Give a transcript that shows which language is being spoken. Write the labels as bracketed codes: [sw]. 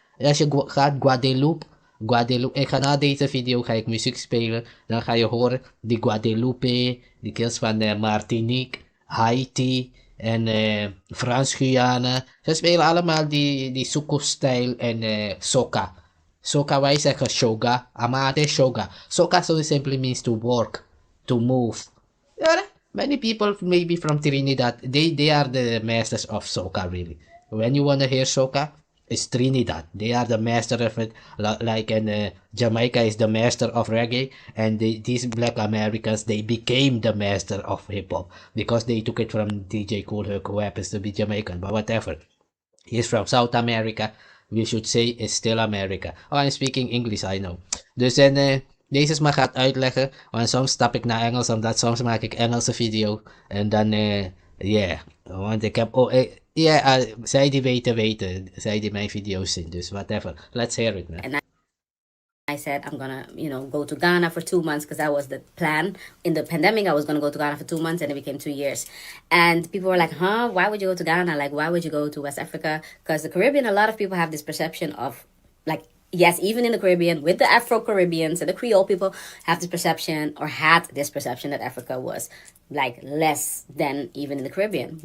[nl] Als je gaat Guadeloupe. Ik ga na deze video ga ik muziek spelen. Dan ga je horen die Guadeloupe. Die kills van Martinique, Haiti en Fransguyana. Ze spelen allemaal die Soukous-stijl en soca. Soca, wij zeggen shoga. Amate shoga. [en] Soca so simply means to work, to move. Ja, many people maybe from Trinidad, they are the masters of soca really. When you wanna hear soca, it's Trinidad. They are the master of it. Like Jamaica is the master of reggae, and these Black Americans they became the master of hip hop because they took it from DJ Kool Herc, who happens to be Jamaican, but whatever. He's from South America. We should say it's still America. Oh, I'm speaking English, I know. [nl] Dus deze maar gaat uitleggen, want soms stap ik naar Engels, omdat soms maak ik Engelse video. En dan, want ik heb, zij die weten, zij die mijn video's zien, dus whatever. [en] Let's hear it, man. And I said, I'm gonna, go to Ghana for 2 months, because that was the plan. In the pandemic, I was gonna go to Ghana for 2 months, and it became 2 years. And people were like, huh, why would you go to Ghana? Like, why would you go to West Africa? Because the Caribbean, a lot of people have this perception of, like, yes, even in the Caribbean, with the Afro-Caribbeans and the Creole people have this perception, or had this perception, that Africa was like less than even in the Caribbean.